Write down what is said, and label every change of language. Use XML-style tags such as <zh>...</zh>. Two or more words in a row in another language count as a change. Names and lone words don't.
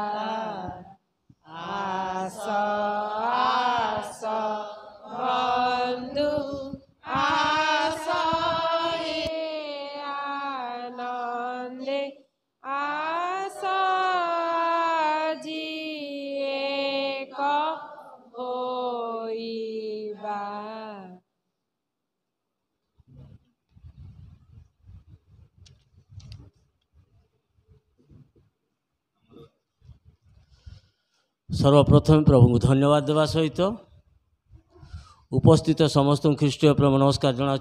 <or>ଆସ ଆସ ବନ୍ଧୁ ଆସ ହେ ଆନନ୍ଦେ ଆସ ଆଜି ଏକ ହୋଇବା। ସର୍ବପ୍ରଥମ ପ୍ରଭୁ କୁ ଧନ୍ୟବାଦ ଦେବା ସହିତ ଉପସ୍ଥିତ ସମସ୍ତ ଖ୍ରୀଷ୍ଟୀୟ ପ୍ରେମ ନମସ୍କାର ଜଣାଉଁ।</or>